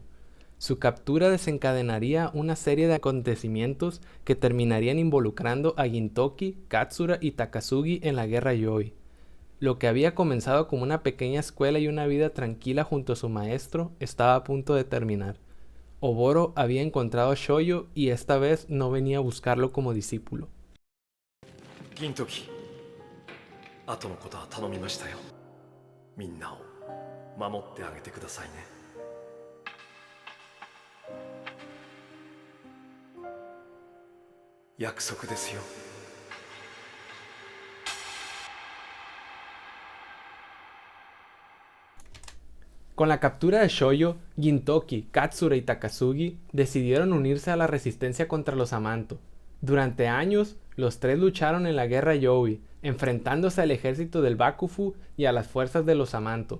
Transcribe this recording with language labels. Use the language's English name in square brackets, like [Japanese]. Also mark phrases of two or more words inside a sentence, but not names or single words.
[Spanish] Su captura desencadenaría una serie de acontecimientos que terminarían involucrando a Gintoki, Katsura y Takasugi en la guerra Yōi. Lo que había comenzado como una pequeña escuela y una vida tranquila junto a su maestro estaba a punto de terminar. Oboro había encontrado a Shoujo y esta vez no venía a buscarlo como discípulo. [Japanese] Gintoki, 後のことは頼みましたよ。みんなを守ってあげてくださいね。約束ですよ。 [Spanish] Con la captura de Shoujo, Gintoki, Katsura y Takasugi decidieron unirse a la resistencia contra los Amanto. Durante años, los tres lucharon en la guerra Yōi, enfrentándose al ejército del Bakufu y a las fuerzas de los Amanto.